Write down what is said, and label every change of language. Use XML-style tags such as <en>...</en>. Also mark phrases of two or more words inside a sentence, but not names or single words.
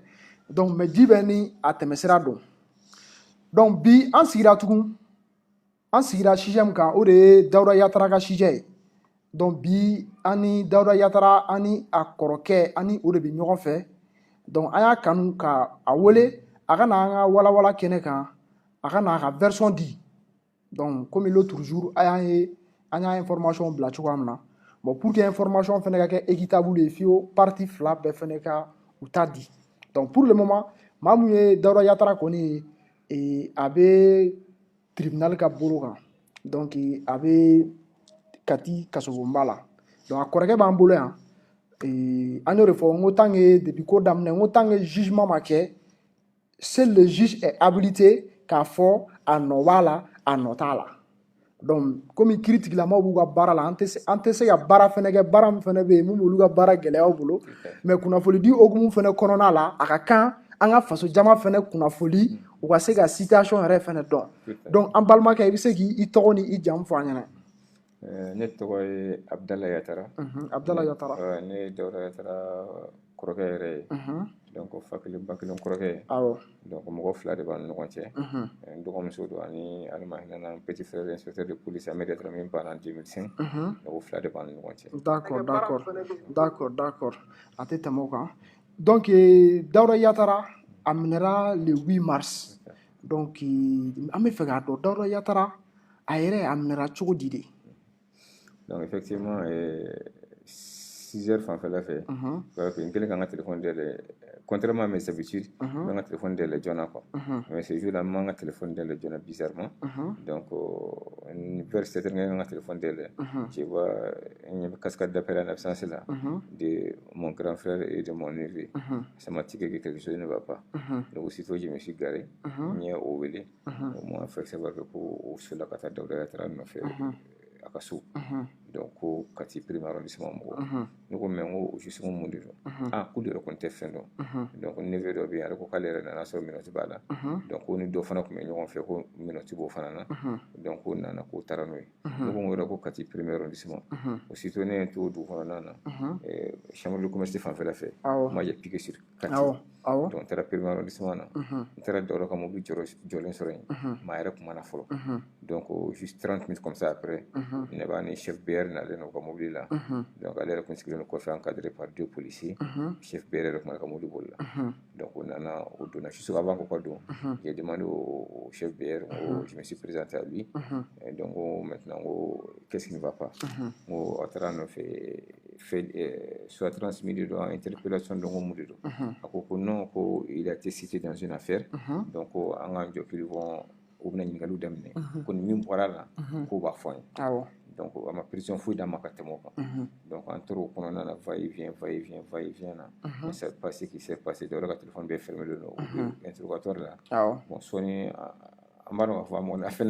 <fr>Donc mais</fr> <bm>di bɛ ni a tɛmɛsira don. Donc bi an sigira sujet min kan o de ye Dawuda Yatara ka sujet ye. Donc bi an ni Dawuda Yatara ani a kɔrɔkɛ ani o de bɛ ɲɔgɔn fɛ. Donc an y'a kanu ka a wele a ka na an ka walawala kɛnɛ kan a ka na a ka version di.</bm> <fr>Donc comme l'autre jour</fr> <bm>an y'a information bila cogoya min na.</bm> <fr>Bon pour que information</fr> <bm>fɛnɛ ka kɛ équitable ye f'o parti fila bɛɛ fɛnɛ ka u ta di.</bm> <fr>Donc pour le moment</fr> <bm>maa mun ye Dawuda Yatara kɔni ye a bɛ tribunal ka bolo kan. Donc a bɛ Kati kasobonba la. Donc a kɔrɔkɛ b'an bolo yan. An y'o de fɔ n ko</bm> <fr>tant que depuis</fr> <bm>ko daminɛ n ko</bm> <fr>tant que jugement</fr> <bm>ma kɛ</bm> <fr>seul le juge est habilité</fr> <bm>k'a fɔ a nɔ b'a la a nɔ t'a la. Donc komi kiiri tigilamaw b'u ka baara la an tɛ se ka baara fɛnɛ kɛ baara min fɛnɛ bɛ yen mun b'olu ka baara gɛlɛyaw bolo mais kunnafoni di hokumu fɛnɛ kɔnɔna la a ka kan an ka faso jama fɛnɛ kunnafoni u ka se ka situation yɛrɛ fɛnɛ dɔn. Donc an balimakɛ i bɛ se k'i tɔgɔ ni i jamu fɔ an ɲɛna. Ne tɔgɔ ye Abdala Yatara. Abdala Yatara. Ne ye Dawuda Yatara kɔrɔkɛ yɛrɛ ye. Donc fa kelen ba kelen kɔrɔkɛ ye. Awɔ. Donc mɔgɔ fila de b'an ni ɲɔgɔn cɛ. N dɔgɔmuso don ani Alima Hinɛna n</bm> <fr>petit frère inspecteur de police</fr> <bm>Ahmed Yatara min banna</bm> <fr>en 2005.</fr> <bm>Mɔgɔ fila de b'an ni ɲɔgɔn cɛ. D'accord. A tɛ tɛmɛ o kan. Donc Dawuda Yatara a minɛra</bm> <fr>le 8 mars.</fr> <bm>Donc an bɛ fɛ k'a dɔn Dawuda Yatara a yɛrɛ a minɛra cogo di de?</bm> <fr>Donc effectivement 6h fanfɛla fɛ</fr> <bm>n kɛlen k'an ka téléphone dayɛlɛ</bm> <fr>contrairement à mes habitudes</fr> <bm>n bɛ n ka téléphone dayɛlɛ joona</bm> <fr>quoi mais ce jour là</fr> <bm>n m'an ka téléphone dayɛlɛ joona</bm> <fr>bizarrement donc vers 7h</fr> <bm>n k'an ka téléphone dayɛlɛ</bm> <fr>je vois</fr> <bm>n ɲɛ bɛ</bm> <fr>cascade d'appel en absence là de mon grand frère et de mon neveu ça m'a tiqué que quelque chose ne va pas donc aussitôt je me suis garé</fr> <bm>n ye o wele o</bm> <fr>m'a fait savoir que</fr> <bm>ko o sola ka taa Dawuda Yatara nɔfɛ a ka so donc ko Kati</bm> <fr>premier arrondissement</fr> <bm>mɔgɔw ne ko mais n ko o jugement mun de don k'olu yɛrɛ kɔni tɛ fɛn dɔn donc neveu dɔ bɛ yen ale ko k'ale yɛrɛ nana sɔrɔ minɛti b'a la donc ko ni dɔ fana tun bɛ ɲɔgɔn fɛ ko minɛti b'o fana na donc ko nana k'o taara n'o ye ne ko n yɛrɛ ko Kati</bm> <fr>premier arrondissement aussitôt</fr> <bm>ne ye n to o dugu kɔnɔna na</bm> <fr>chambre de commerce</fr> <bm>fanfɛla fɛ</bm> <fr>moi j'ai piqué sur Kati donc</fr> <bm>n taara</bm> <fr>premier arrondissement</fr> <bm>na n taara Dawuda ka mobili jɔlen sɔrɔ yen maa yɛrɛ kumana fɔlɔ</bm> <fr>donc juste 30 minutes comme ça après</fr> <bm>ne b'a ni chef BR nalen n'o ka mobili la donc ale yɛrɛ kun sigilen kɔfɛ</bm> <fr>encadré par 2 policiers</fr> <bm>chef BR yɛrɛ kun ka mobili boli la donc o nana o donna</bm> <fr>juste avant</fr> <bm>ko ka don</bm> <fr>j'ai demandé au chef BR je me suis présenté à lui et donc maintenant qu'est-ce qui ne va pas</fr> <bm>a taara nɔfɛ</bm> <fr>soit transmis</fr> <bm>de don interpellation de mun de don a ko</bm> <fr>non ko il a été cité dans une affaire</fr> <bm>donc an k'an jɔ</bm> <fr>qu'ils vont</fr> <bm>u bɛna ɲininkaliw daminɛ ko ni min bɔra la k'o b'a fɔ an ye donc a ma prison foyi d'a ma ka tɛmɛ o kan donc an tora o kɔnɔna na</bm> <fr>va et vient</fr> <bm>na</bm> <fr>mais c'est pas ce qui s'est passé</fr> <bm>Dawuda ka téléphone bɛɛ</bm> <fr>fermé don</fr> <bm>u bɛ interrogatoire la</bm> <fr>bon sɔɔni</fr> <bm>an b'a dɔn k'a fɔ a mɔgɔ a fɛn na</bm>